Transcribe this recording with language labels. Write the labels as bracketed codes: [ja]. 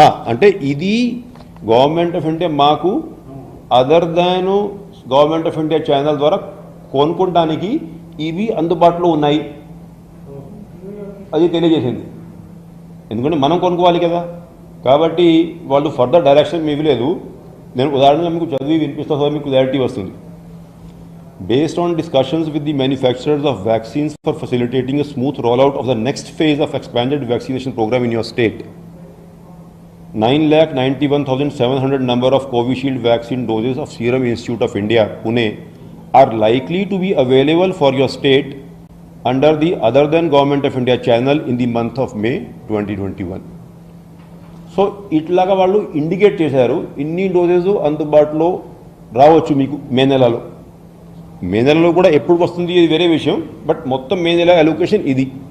[te] అంటే ఇది government of India మాకు other than government of India channel ద్వారా కొనుక్కోవడానికి ఇవి అందుబాటులో ఉన్నాయి అది తెలియజేసింది. ఎందుకంటే మనం కొనుక్కోవాలి కదా, కాబట్టి వాళ్ళు ఫర్దర్ డైరెక్షన్ మీ ఇవ్వలేదు. నేను ఉదాహరణగా మీకు చదివి వినిపిస్తా, మీకు క్లారిటీ వస్తుంది. [en] Based on discussions with the manufacturers of vaccines for facilitating a smooth rollout of the next phase of expanded vaccination program in your state, 9,91,700 number of Covishield vaccine doses of Serum Institute of India, Pune, are likely to be available for your state under the other than Government of India channel in the month of May 2021. [te] So ఇట్లాగా వాళ్ళు indicate చేశారు ఇన్ని doses అందుబాటులో రావచ్చు మీకు మే నెలలో. మే నెలలో కూడా ఎప్పుడు వస్తుంది ఇది వేరే విషయం, బట్ మొత్తం మే నెల అలొకేషన్ ఇది.